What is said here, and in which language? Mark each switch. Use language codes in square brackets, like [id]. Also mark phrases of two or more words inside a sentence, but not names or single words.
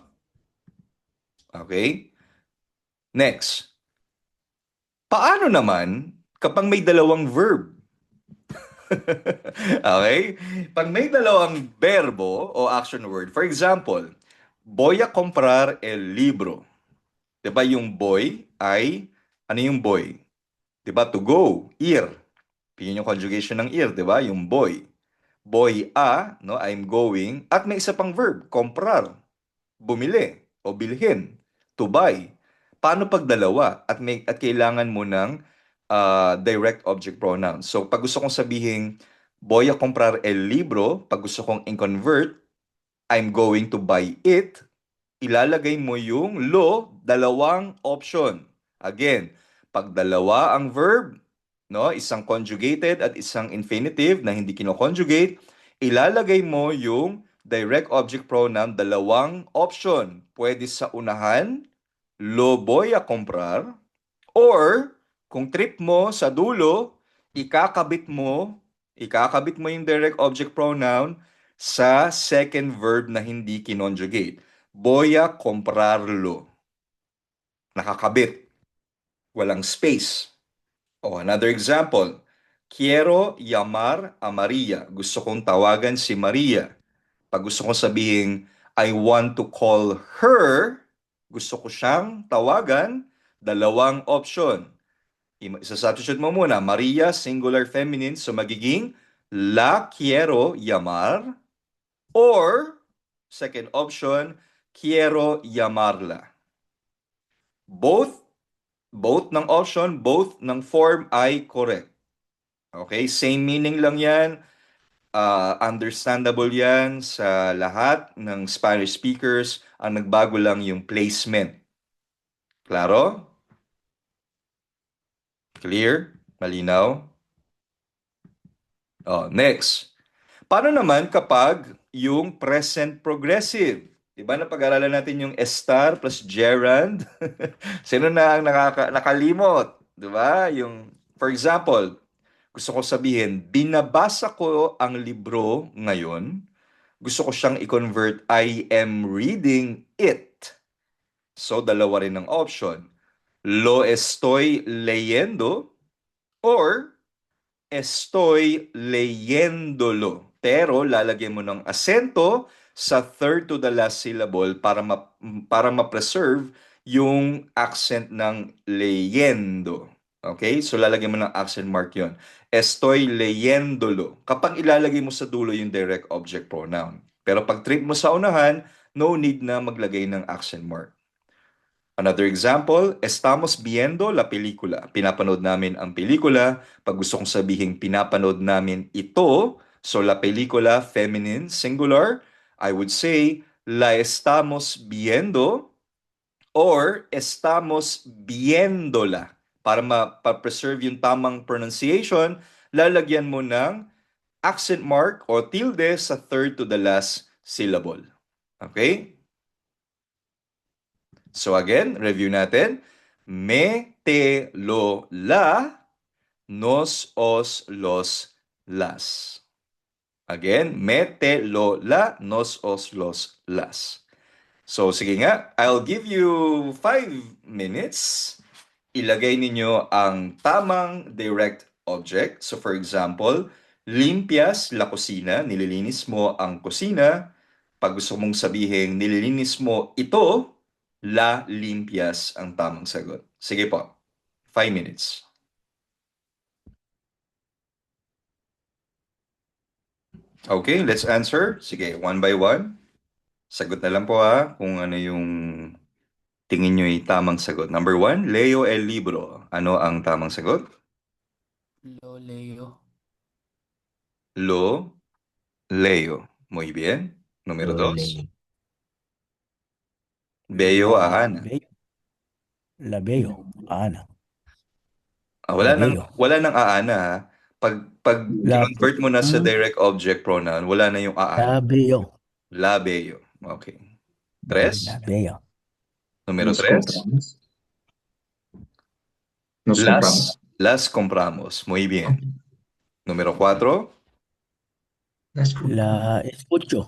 [en] Okay. Next. [tl] Paano naman kapag may dalawang verb? Okay? Pag may dalawang verbo o [en] action word, for example, [es] voy a comprar el libro. [tl] 'Di ba yung boy ay, ano yung boy? 'Di ba [en] to go, [tl] ir. Yun yung conjugation ng ir, 'di ba? Yung boy. [es] Boy a, [tl] no, [en] I'm going. [tl] At may isa pang verb, comprar, bumili o bilhin, [en] to buy. [tl] Paano pag dalawa at kailangan mo ng [en] direct object pronoun? [tl] So pag gusto kong sabihin [es] voy a comprar el libro, [tl] pag gusto kong in-convert, [en] I'm going to buy it, [tl] ilalagay mo yung lo, dalawang option. Again, pag dalawa ang verb, no, isang conjugated at isang infinitive na hindi kino-conjugate, ilalagay mo yung [en] direct object pronoun, [tl] dalawang option. Pwede sa unahan, [es] lo voy a comprar, [tl] or kung trip mo sa dulo, ikakabit mo yung [en] direct object pronoun [tl] sa [en] second verb [tl] na hindi kinonjugate. [es] Voy a comprarlo. [tl] Nakakabit. Walang space. O, [en] another example. [es] Quiero llamar a Maria. [tl] Gusto kong tawagan si Maria. Pag gusto kong sabihin, [en] I want to call her, [tl] gusto ko siyang tawagan, dalawang option. Isa-substitute mo muna, Maria, [en] singular feminine, [tl] so magiging [es] la quiero llamar, [en] or second option, [es] quiero llamarla. [tl] Both ng option, both ng form ay correct. Okay, [en] same meaning [tl] lang yan. Understandable yan sa lahat ng [en] Spanish speakers. [tl] Ang nagbago lang yung placement. Klaro? Clear? Malinaw? Next. Paano naman kapag yung [en] present progressive? [tl] Diba napag-aralan natin yung estar [en] plus gerund? [tl] Sino na ang nakalimot? Diba? Yung, [en] for example, [tl] gusto ko sabihin, binabasa ko ang libro ngayon. Gusto ko siyang i-convert, [en] I am reading it. [tl] So, dalawa rin ang option. [es] Lo estoy leyendo or estoy leyéndolo. [tl] Pero lalagyan mo ng asento sa [en] third to the last syllable [tl] para ma-preserve yung accent ng leyendo. Okay? So lalagyan mo ng [en] accent mark [tl] 'yon. [es] Estoy leyéndolo. [tl] Kapag ilalagay mo sa dulo yung [en] direct object pronoun. [tl] Pero pag trip mo sa unahan, [en] no need [tl] na maglagay ng [en] accent mark. Another example, [es] estamos viendo la película. [tl] Pinapanood namin ang pelikula. Pag gusto kong sabihin pinapanood namin ito, so [es] la película, [en] feminine, singular, I would say, [es] la estamos viendo or estamos viéndola. [tl] Para ma-preserve yung tamang pronunciation, lalagyan mo ng [en] accent mark [tl] o tilde sa [en] third to the last syllable. [tl] Okay? So again, review natin. [es] Me, te, lo, la, nos, os, los, las. Again, me, te, lo, la, nos, os, los, las. [tl] So, sige nga, [en] I'll give you 5 minutes. [tl] Ilagay ninyo ang tamang [en] direct object. So, for example, [es] limpias la cocina, [tl] nililinis mo ang kusina. Pag gusto mong sabihin, nililinis mo ito, [es] la limpias [tl] ang tamang sagot. [en] Sige po, 5 minutes. Okay, let's answer. Sige, one by one. [tl] Sagot na lang po kung ano yung tingin nyo ay tamang sagot. [en] Number one, [es] Leo el libro. [tl] Ano ang tamang sagot? [es] Lo leo. Lo leo. Muy bien. Número Lo dos, leo. Veo a La Ana. veo. La veo. Ana. La veo. [tl] Wala nang aana ha. Pag [es] La, [tl] kinonvert mo na sa ah, direct object pronoun, wala na yung aana. [es] la veo. La veo. Okay. Tres. La veo. Número Nos tres. compramos. Nos compramos. Las compramos. Muy bien. Número cuatro. Las compramos. La escucho.